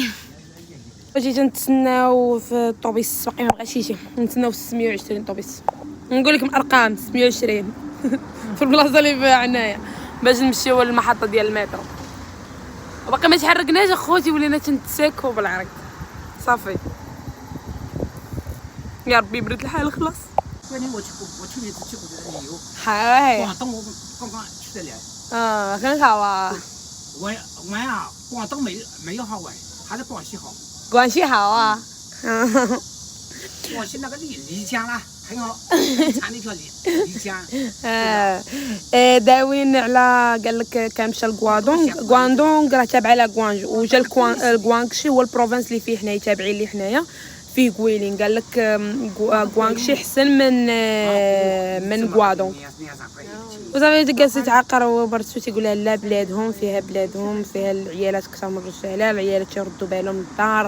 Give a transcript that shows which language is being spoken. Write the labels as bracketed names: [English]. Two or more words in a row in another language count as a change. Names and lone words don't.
[Arabic] جيت تنتسناو في الطوبيس باقي ما بغاش يجي، نتسناو في 620 طوبيس. نقول لكم ارقام 620 في البلاصه اللي فيها هنايا باش نمشيو للمحطه ديال المترو. وباقي ما تحركناش اخوتي، ولينا تنتساكو بالعرق صافي. يا ربي برد الحال خلاص. [Chinese] 桂林我去年只去过这个旅游。广东我刚刚去的了。很好啊。玩啊，广东没有好玩，还是广西好。广西好啊。广西那个丽江啦，很好，很长的一条丽江。 [Arabic] داوين على قال لك كان مشى لكواندونغ راه تابعه لكوانجو، وجا الكوانغشي هو البروفنس اللي فيه حنايا تابعين ليه حنايا في كويلين. قال لك كوانغشي احسن من كوادونغ. وصافي جالس يتعقر وبرتو تيقول لها لا بلادهم فيها العيالات اكثر من الرجاله، العيالات تيردوا بالهم للدار.